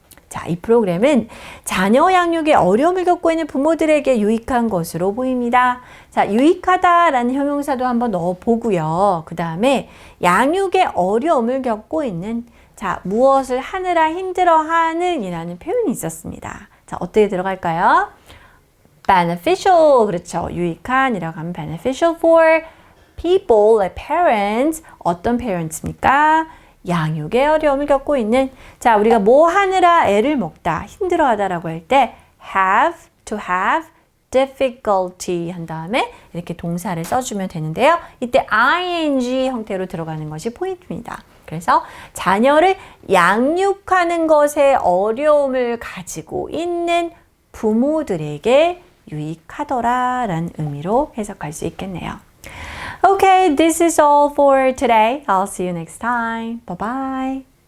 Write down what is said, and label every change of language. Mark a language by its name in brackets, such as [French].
[Korean] 자, 이 프로그램은 자녀 양육에 어려움을 겪고 있는 부모들에게 유익한 것으로 보입니다. 자, 유익하다라는 형용사도 한번 넣어보고요. 그 다음에 양육에 어려움을 겪고 있는, 자, 무엇을 하느라 힘들어하는 이라는 표현이 있었습니다. 자, 어떻게 들어갈까요? beneficial, 그렇죠. 유익한이라고 하면 [English] beneficial for people, like parents. [Korean] 어떤 parents입니까? 양육에 어려움을 겪고 있는. 자, 우리가 뭐 하느라 애를 먹다, 힘들어하다라고 할 때 [English] have, to have difficulty [Korean] 한 다음에 이렇게 동사를 써주면 되는데요. 이때 ing 형태로 들어가는 것이 포인트입니다. 그래서 자녀를 양육하는 것에 어려움을 가지고 있는 부모들에게 유익하더라라는 의미로 해석할 수 있겠네요. [English] Okay, this is all for today. I'll see you next time. Bye-bye.